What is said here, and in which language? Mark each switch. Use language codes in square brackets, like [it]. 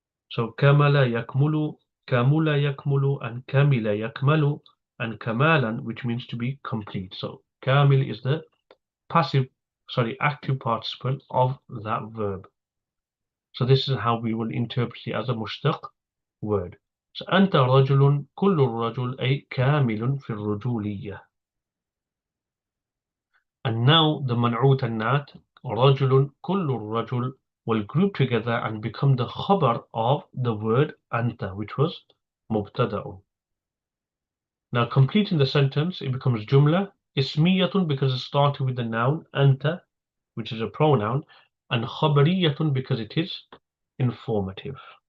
[en] So kamala yakmulu, kamula yakmulu, and kamila yakmalu, and kamalan, which means to be complete. So kamil is the active participle of that verb. So this is how we will interpret it as a mushtaq word. [ar] So أنت رجل كل الرجل أي كامل في الرجولية. [en] And now the منعوت النات رجل كل الرجل will group together and become the khabar of the word أنت, which was مبتدأ. Now completing the sentence, it becomes jumla ismiyatun because it started with the noun أنت, which is a pronoun, and khabariyatun because it is informative.